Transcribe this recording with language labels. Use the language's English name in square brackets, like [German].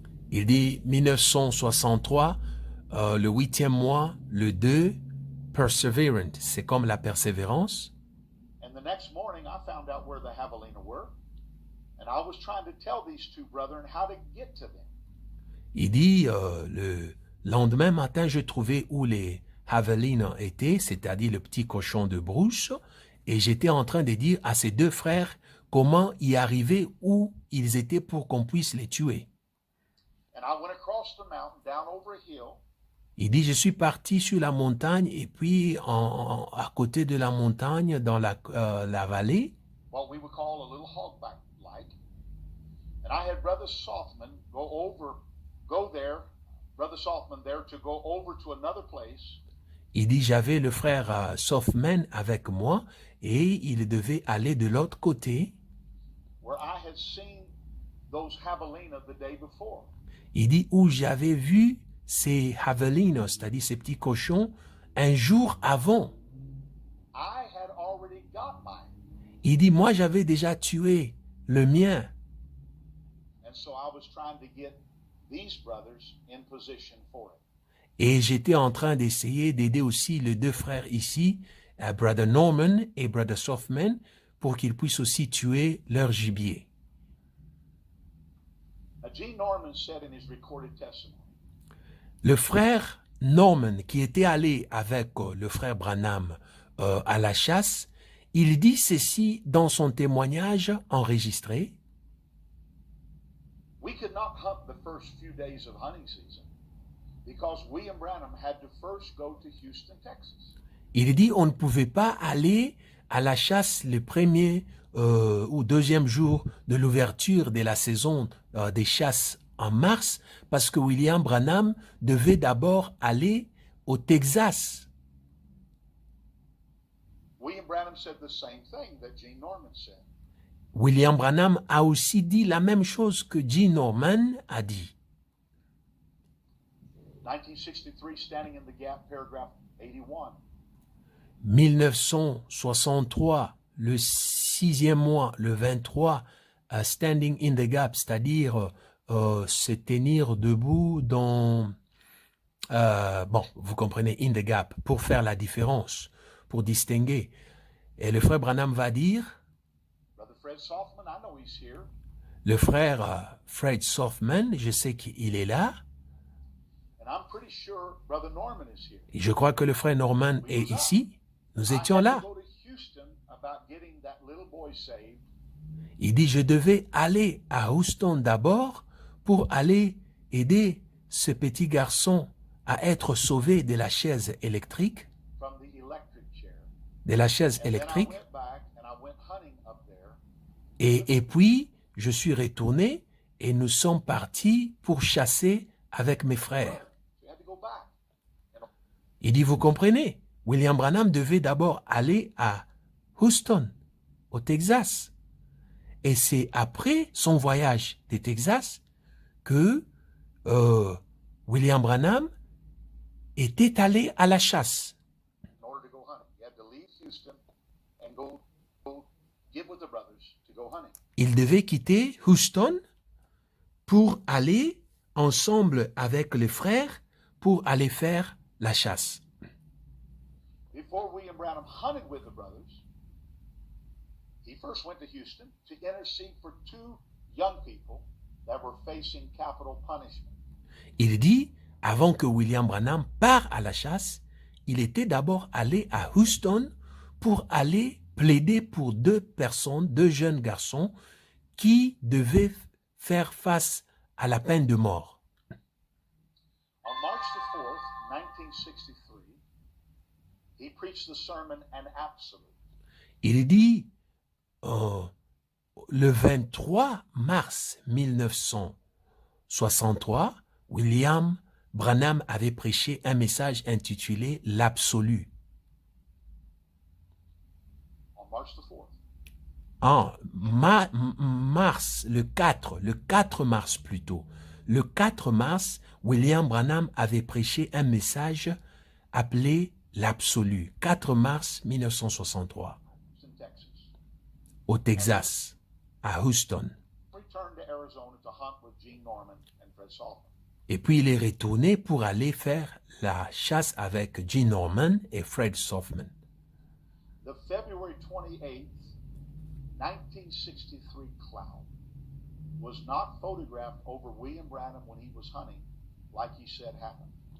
[French] Il dit 1963, le 8e mois, le 2, Perseverant, c'est comme la persévérance. [English] And the next morning I found out where the javelina were, and I was trying to tell these two brethren how to get to them. [French] Il dit, le lendemain matin, je trouvais où les javelinas étaient, c'est-à-dire le petit cochon de brousse, et j'étais en train de dire à ces deux frères comment y arriver où ils étaient pour qu'on puisse les tuer. [English] And I went across the mountain, down over a hill. [French] Il dit, je suis parti sur la montagne et puis à côté de la montagne, dans la vallée, [English] What we would call a little hogback like. And I had Brother Softman go there, Brother Softman there to go over to another place. [French] il dit, j'avais le frère Softman avec moi et il devait aller de l'autre côté. [English] Where I had seen those javelina the day before. [French] Il dit, où j'avais vu ces javelinas, c'est-à-dire ces petits cochons, un jour avant. [English] I had already got mine. [French] Il dit, moi j'avais déjà tué le mien. [English] And so I was trying to get these brothers in position for it. [French] Et j'étais en train d'essayer d'aider aussi les deux frères ici, Brother Norman et Brother Softman, pour qu'ils puissent aussi tuer leur gibier. [English] Gene Norman said in his recorded testimony, [French] Le frère Norman, qui était allé avec le frère Branham à la chasse, il dit ceci dans son témoignage enregistré. [English] we could not hunt the first few days of hunting season because William Branham had to first go to Houston, Texas. [French] Il dit on ne pouvait pas aller à la chasse le premier ou deuxième jour de l'ouverture de la saison des chasses en mars parce que William Branham devait d'abord aller au Texas. [English] William Branham said the same thing that Gene Norman said. [French] William Branham a aussi dit la même chose que Gene Norman a dit. [English] 1963, Standing in the Gap, paragraph 81. [French] 1963, le 6e mois, le 23, Standing in the Gap, c'est-à-dire se tenir debout dans... bon, vous comprenez, [English] in the gap, [French] pour faire la différence, pour distinguer. Et le frère Branham va dire, [English] Brother Fred Softman, I know he's here. [French] le frère Fred Softman, je sais qu'il est là, [English] And I'm pretty sure Brother Norman is here. [French] et je crois que le frère Norman est ici, nous étions [English] I had [French] là. [English] to go to Houston about getting that little boy saved. [French] Il dit, je devais aller à Houston d'abord pour aller aider ce petit garçon à être sauvé de la chaise électrique, [English] From the electric chair. [French] de la chaise [English] And then I [French] électrique. [English] went back and I went hunting up there. [French] Et puis, je suis retourné et nous sommes partis pour chasser avec mes frères. [English] We had to go back. [French] Il dit, vous comprenez, William Branham devait d'abord aller à Houston, au Texas. Et c'est après son voyage de Texas que William Branham était allé à la chasse. [English] In order to go hunting, he had to leave Houston and go get with the brothers to go hunting. [French] Il devait quitter Houston pour aller ensemble avec les frères pour aller faire la chasse. [English] Before William Branham hunted with the brothers, he first went to Houston to intercede for two young people that were facing capital punishment. [French] Il dit, avant que William Branham parte à la chasse, il était d'abord allé à Houston pour aller plaider pour deux personnes, deux jeunes garçons qui devaient faire face à la peine de mort. [English] On March the 4th, 1963, he preached the sermon An Absolute. [French] Il dit, le 23 mars 1963, William Branham avait prêché un message intitulé L'Absolu. [English] On March the 4th. [French] En mars, le 4 mars plutôt, le 4 mars, William Branham avait prêché un message appelé L'Absolu, 4 mars 1963, [English] in Texas. [French] au Texas, à Houston. [English] Returned to Arizona to hunt with Gene Norman and Fred Saltman. [French] Et puis il est retourné pour aller faire la chasse avec Gene Norman et Fred Softman. [English] The February 28th, 1963 cloud was not photographed over William Branham when he was hunting, like he said happened.